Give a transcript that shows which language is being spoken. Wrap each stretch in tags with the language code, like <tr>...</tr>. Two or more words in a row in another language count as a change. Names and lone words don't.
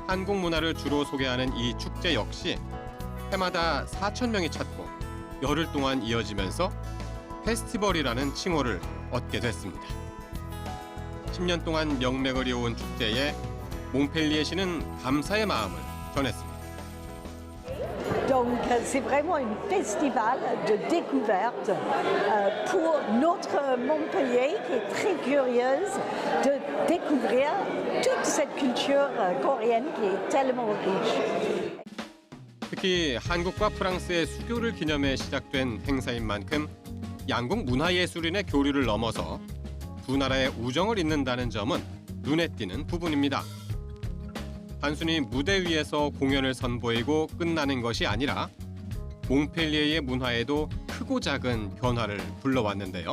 <ko>한국 문화를 주로 소개하는 이 축제 역시 해마다 4,000명이 찾고 열흘 동안 이어지면서 페스티벌이라는 칭호를 얻게 됐습니다. 10년 동안 명맥을 이어온 축제에 몽펠리에시는 감사의 마음을 전했습니다.</ko> <fr>Donc c'est vraiment un festival de découverte pour notre Montpellier qui est très curieuse de découvrir toute cette culture coréenne qui est tellement riche.</fr> <ko>특히 한국과 프랑스의 수교를 기념해 시작된 행사인 만큼 양국 문화예술인의 교류를 넘어서 두 나라의 우정을 잇는다는 점은 눈에 띄는 부분입니다. 단순히 무대 위에서 공연을 선보이고 끝나는 것이 아니라 몽펠리에의 문화에도 크고 작은 변화를 불러왔는데요.</ko>